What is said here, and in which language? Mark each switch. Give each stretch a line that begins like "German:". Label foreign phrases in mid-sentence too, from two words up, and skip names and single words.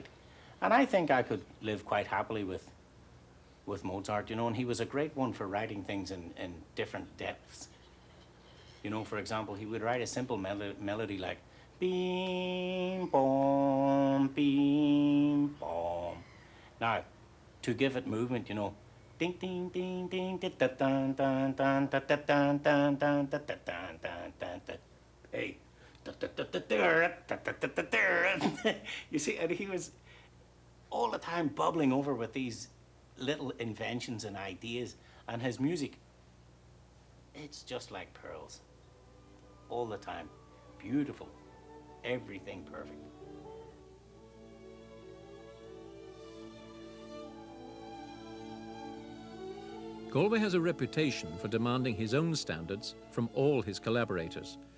English: And I think I could live quite happily with Mozart, you know, and he was a great one for writing things in different depths. You know, for example, he would write a simple melody like beam, boom, beam, boom. Now, to give it movement, you know, ding, ding, ding, ding, da da dun dun dun da da dun dun dun da da dun dun dun da. Hey, da da da da da da da da da. You see, and he was all the time bubbling over with these little inventions and ideas, and his music, it's just like pearls. All the time. Beautiful. Everything perfect. Galway has a reputation for demanding his own standards from all his collaborators.